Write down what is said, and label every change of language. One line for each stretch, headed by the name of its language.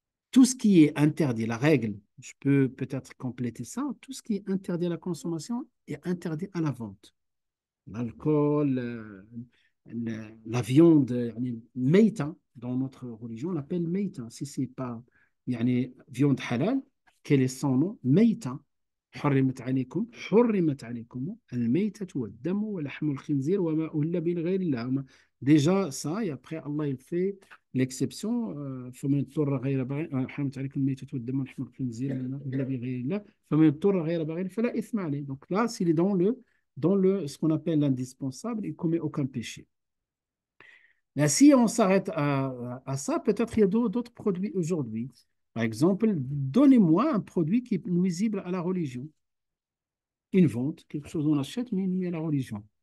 French: tout ce qui est interdit, la règle, je peux peut-être compléter ça, tout ce qui est interdit à la consommation est interdit à la vente. L'alcool, la viande, يعني ميتة, dans notre religion, on l'appelle ميتة. Si c'est pas يعني viande halal, quel est son nom?
Arabic: ميتة. حرمت عليكم الميتة والدم ولحم الخنزير وما أهل به لغير الله.
French: Déjà ça, et après Allah il fait l'exception.
Arabic: فمن اضطر غير باغ حرمت عليكم الميتة والدم ولحم الخنزير وما أهل به لغير الله فمن اضطر غير باغ فلا إثم عليه.
French: Donc là, s'il est ce qu'on appelle l'indispensable, il ne commet aucun péché. Là, si on s'arrête à ça, peut-être il y a d'autres produits aujourd'hui. Par exemple, donnez-moi un produit qui est nuisible à la religion. Une vente, quelque chose qu'on achète, mais nuit à la religion.